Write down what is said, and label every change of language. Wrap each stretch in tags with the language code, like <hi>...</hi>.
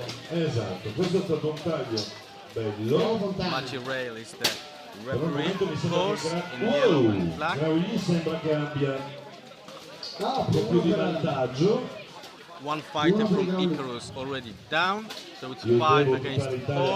<it>Esatto, questo è stato un taglio bello.</it> <en>Maciej Rail is the referee, of course, in yellow and black.</en> <it>Graoully sembra che abbia un po' più di vantaggio.</it> <en>One fighter from Icarus already down, so it's 5 against 4.</en>